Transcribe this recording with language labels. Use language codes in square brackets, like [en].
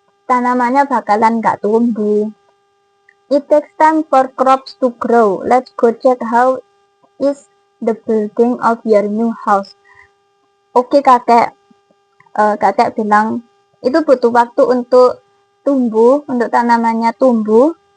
[id] Tanamannya bakalan nggak tumbuh. [en] It takes time for crops to grow. Let's go check how is the building of your new house. [id] Oke kakek, kakek bilang itu butuh waktu untuk tanamannya tumbuh.